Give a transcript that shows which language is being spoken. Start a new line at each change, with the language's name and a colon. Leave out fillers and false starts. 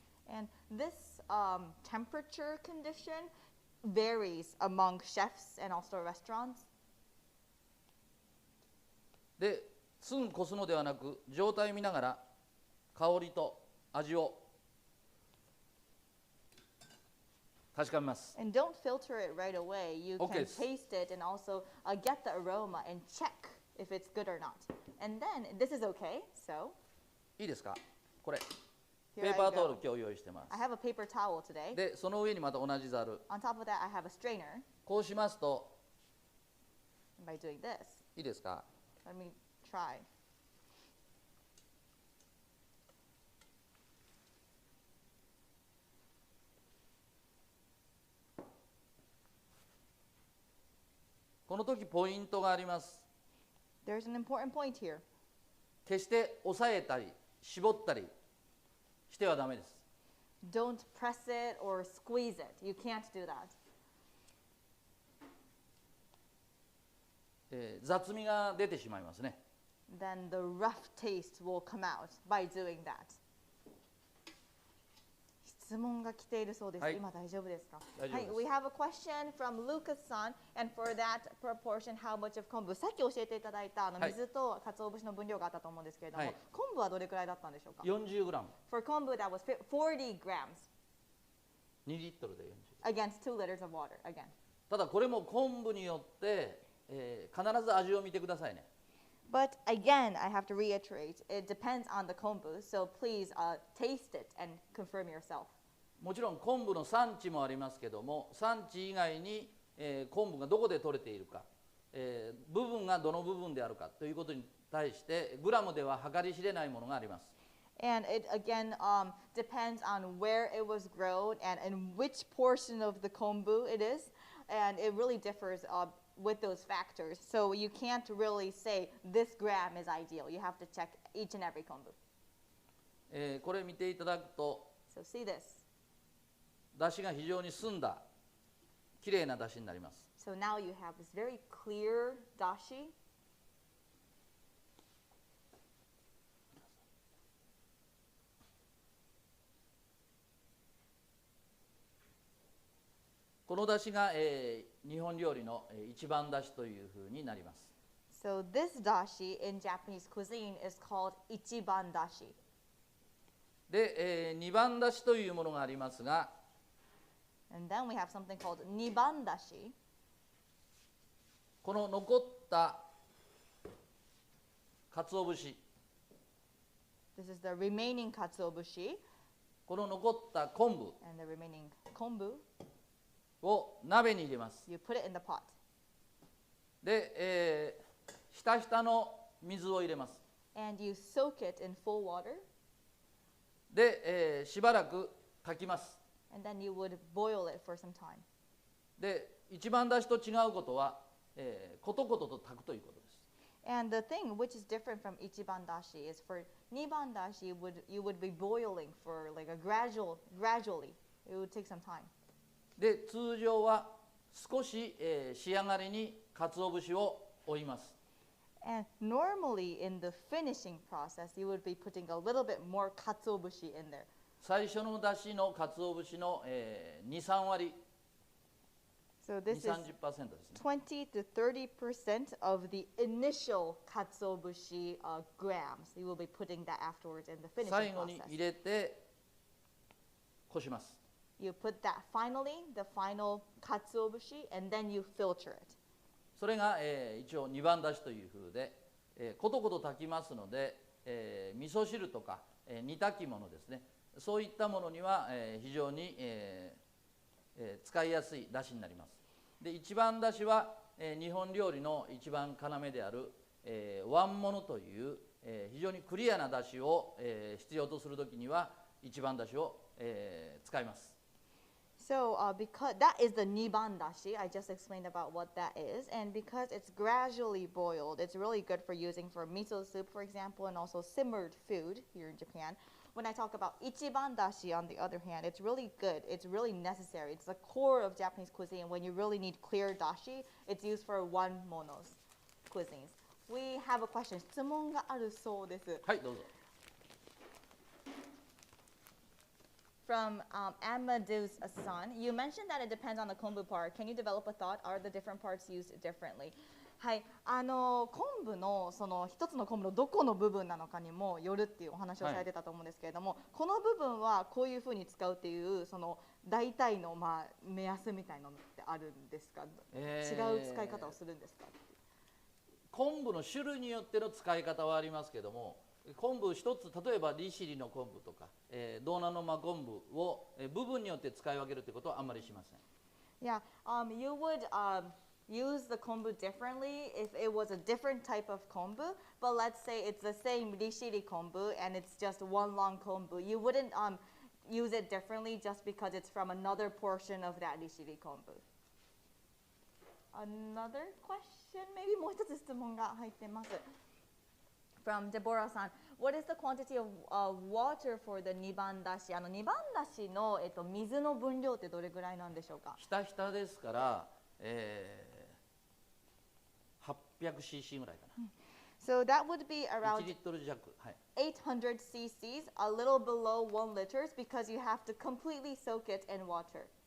English: And this temperature condition varies among chefs and also restaurants.
Japanese: ですぐこすのではなく状態見ながら香りと味を確かめます。
English: And don't filter it right away. You Okay. can taste it and also get the aroma and check if it's good or not. And then this is okay. So
Japanese: いいですか？これ
English: here
Japanese: ペ
English: I
Japanese: ーパータオル
English: go.
Japanese: 今日用意してま
English: I
Japanese: す。
English: have a paper towel today.
Japanese: でその上にまた同じざる
English: On top of that, I have a strainer.
Japanese: こうしますと
English: And by doing this,
Japanese: いいですか？
English: let me try.
Japanese: この時ポイントがあります。
English: There's an important point here.
Japanese: 決して押さえたり絞ったりしてはダメです。
English: don't press it or squeeze it. You can't do that.
Japanese: 雑味が出てしまいますね。
English: Then the rough taste will come out by doing that.
Japanese: 質問が来ているそうです。はい、今大丈夫ですか？大丈夫です。
English: はい、We have a question from Lucas-san, and for that proportion, how much of 昆布？
Japanese: さっき教えていただいた水と鰹節の分量があったと思うんですけれども、昆布はどれくらいだったんでしょうか？40グラム。
English: For 昆布 that was 40 grams.
Japanese: 2リットルで40。
English: Against 2 liters of water again.
Japanese: ただこれも昆布によって、必ず味を見てくださいね。
English: But again, I have to reiterate, it depends on the kombu, so please taste it and confirm yourself.
Japanese: もちろん昆布の産地もありますけども、産地以外に、昆布がどこで取れているか、部分がどの部分であるかということに対してグラムでは計り知れないものがあります。
English: And it again depends on where it was grown and in which portion of the kombu it is, and it really differs with those factors. So you can't really say this gram is ideal. You have to check each and every kombu.
Japanese: これ見ていただくと、
English: So see this.
Japanese: 出汁が非常に澄んだきれいな出汁になります。
English: So now you have this very clear dashi.
Japanese: この出汁が、日本料理の一番出汁というふうになります。
English: So this dashi in Japanese cuisine is called ichiban dashi.
Japanese: で、二番出汁というものがありますが、
English: And then we have something called Nibandashi.
Japanese: この残った鰹節、
English: This is the remaining katsuobushi
Japanese: この残った昆布
English: and the remaining kombu.
Japanese: を鍋に入れます。
English: You put it in the pot.
Japanese: で、ひたひたの水を入れます。
English: And you soak it in full water.
Japanese: で、しばらく炊きます。
English: And then you would boil it for some time.
Japanese: で、一番出汁と違うことは、ことことと炊くということです。
English: And the thing which is different from ichiban dashi is for niban dashi you would be boiling for like a gradually. It would take some time.
Japanese: で、通常は少し、仕上がりに鰹節を追います。
English: And normally in the finishing process you would be putting a little bit more katsuobushi in there.
Japanese: 最初の出汁の鰹節の、2、3割、
English: So this is
Japanese: 20-30% ですね。
English: 20 to 30% of the initial katsuobushi grams. You will be putting that afterwards in the
Japanese: 最
English: finishing
Japanese: 後に
English: process.
Japanese: 入れてこします。
English: You put that finally, the final katsuobushi, and then you filter it.
Japanese: それが、一応二番出汁という風で、ことこと炊きますので、味噌汁とか、煮炊き物ですね、そういったものには、非常に、使いやすい出汁になります。で、一番出汁は、日本料理の一番要である、椀物という、非常にクリアな出汁を、必要とするときには一番出汁を、使います。
English: So because that is the nibandashi, I just explained about what that is, and because it's gradually boiled, it's really good for using for miso soup, for example, and also simmered food here in Japan. When I talk about ichiban dashi, on the other hand, it's really good. It's really necessary. It's the core of Japanese cuisine. When you really need clear dashi, it's used for one mono's cuisines. We have a question.
Japanese: 質問があるそうです。はい、どうぞ。
English: From Amadeus-san, you mentioned that it depends on the kombu part. Can you develop a thought? Are the different parts used differently?
Japanese: はい、昆布のその一つの昆布のどこの部分なのかにもよるっていうお話をされてたと思うんですけれども、はい、この部分はこういうふうに使うっていうその大体の目安みたいなのってあるんですか？違う使い方をするんですか？昆布の種類によっての使い方はありますけども、昆布一つ、例えば利尻の昆布とか、道南の真昆布を、部分によって使い分けるということはあんまりしません。
English: Yeah, you would use the kombu differently if it was a different type of kombu, but let's say it's the same rishiri kombu and it's just one long kombu. You wouldn't use it differently just because it's from another portion of that rishiri kombu. Another question? Maybe
Japanese: もう一つ質問が入ってます。
English: From Deborah-san, what is the quantity of water for the Nibandashi?
Japanese: ニバンダシの、水の分量ってどれぐらいなんでしょうか？ひたひたですから、800cc ぐらいかな。
English: So that would be
Japanese: 1
English: around
Japanese: リットル弱。はい。
English: 800 cc's, a little below 1 liters because you have to completely soak it in water.